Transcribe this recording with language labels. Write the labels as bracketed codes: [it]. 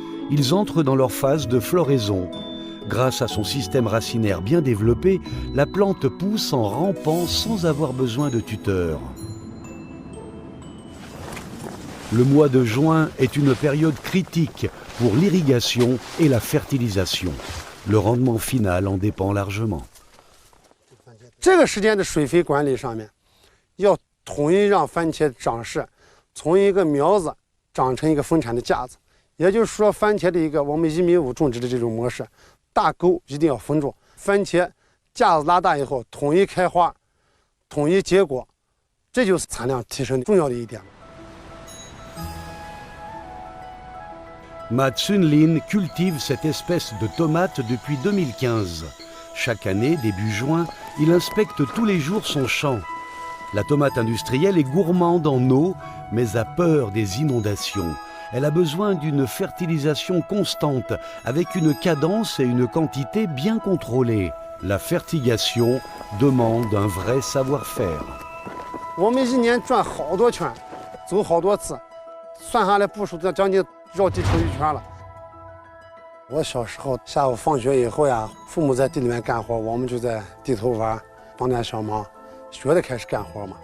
[fr] Ils entrent dans leur phase de floraison. Grâce à son système racinaire bien développé, la plante pousse en rampant sans avoir besoin de tuteur. Le mois de juin est une période critique pour l'irrigation et la fertilisation. Le rendement final en dépend largement. [zh] 这个时间的水肥管理上面，要统一让番茄长势从一个苗子长成一个丰产的架子。也就是说，番茄的一个我们1.5米种植的这种模式，大沟一定要封住，番茄架子拉大以后，统一开花，统一结果，这就是产量提升重要的一点。 [fr] Ma Tsun-Lin cultive cette espèce de tomate depuis 2015. Chaque année, début juin, il inspecte tous les jours son champ. La tomate industrielle est gourmande en eau, mais a peur des inondations. Elle a besoin d'une fertilisation constante, avec une cadence et une quantité bien contrôlée. La fertigation demande un vrai savoir-faire. [zh] 我们1年转好多圈，走好多次，算下来步数将近绕地球1圈了。我小时候下午放学以后呀，父母在地里面干活，我们就在地头玩，帮点小忙，学着开始干活嘛。